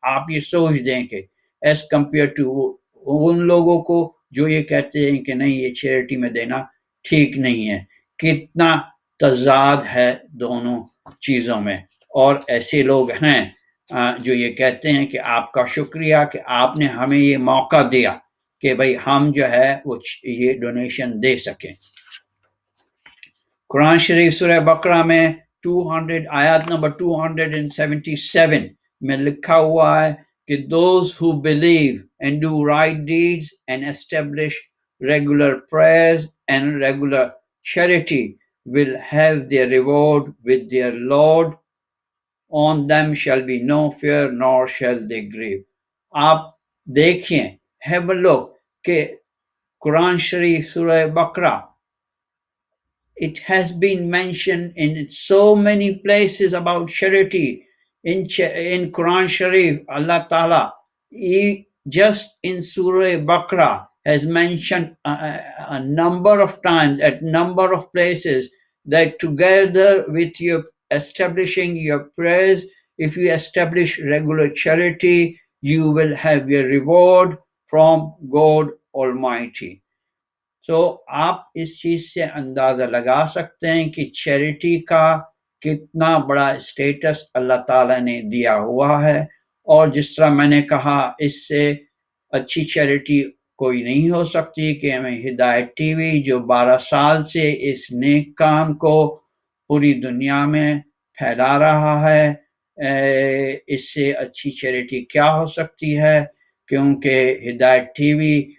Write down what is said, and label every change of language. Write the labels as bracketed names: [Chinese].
[Urdu] آپ یہ سوچ دیں کہ [English] as compare to [Urdu] ان لوگوں کو جو یہ کہتے ہیں کہ نہیں یہ چیریٹی میں دینا ٹھیک نہیں ہے، کتنا تضاد ہے دونوں چیزوں میں. اور ایسے لوگ ہیں جو یہ کہتے ہیں کہ آپ کا شکریہ کہ آپ نے ہمیں یہ موقع دیا کہ بھئی ہم جو ہے وہ یہ ڈونیشن دے سکیں. قرآن شریف سورہ بقرہ میں 200 آیات نمبر 277 میں لکھا ہوا ہے کہ [English] those who believe and do right deeds and establish regular prayers and regular charity will have their reward with their Lord. On them shall be no fear nor shall they grieve. [Urdu] آپ دیکھیں، [English] have a look [Urdu] کہ قرآن شریف سورہ بقرہ, [English] it has been mentioned in so many places about charity. In Quran Sharif, Allah Ta'ala, just in Surah Baqarah, has mentioned a number of times, at number of places, that together with your establishing your prayers, if you establish regular charity, you will have your reward from God Almighty. [Urdu] تو آپ اس چیز سے اندازہ لگا سکتے ہیں کہ charity کا کتنا بڑا اسٹیٹس اللہ تعالیٰ نے دیا ہوا ہے. اور جس طرح میں نے کہا، اس سے اچھی چیریٹی کوئی نہیں ہو سکتی کہ ہمیں ہدایت ٹی وی جو 12 سال سے اس نیک کام کو پوری دنیا میں پھیلا رہا ہے، اس سے اچھی چیریٹی کیا ہو سکتی ہے؟ کیونکہ ہدایت ٹی وی